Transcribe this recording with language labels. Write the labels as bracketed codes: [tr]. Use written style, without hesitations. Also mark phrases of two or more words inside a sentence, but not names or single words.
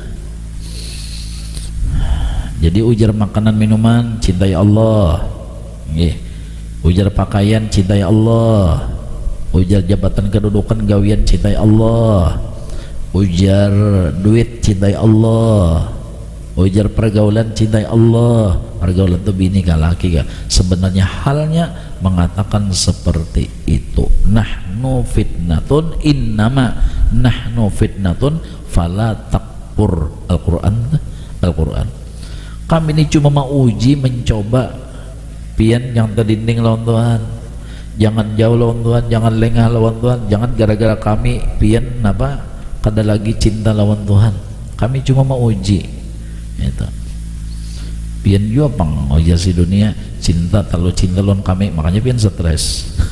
[bjn] Jadi ujar makanan minuman cintai Allah, ujar pakaian cintai Allah, ujar jabatan kedudukan gawian cintai Allah, ujar duit cintai Allah, ujar pergaulan cintai Allah. Pergaulan itu bini kah laki kah, sebenarnya halnya mengatakan seperti itu. [ar] نحن فتنة إنما نحن فتنة فلا تكفر. [bjn] Al-Quran kami ini cuma mau uji mencoba pian yang terdinding lawan Tuhan, jangan jauh lawan Tuhan, jangan lengah lawan Tuhan, jangan gara-gara kami pian apa kada lagi cinta lawan Tuhan, kami cuma mau uji itu pian juga pang oja si dunia cinta terlalu cinta lawan kami makanya pian stres.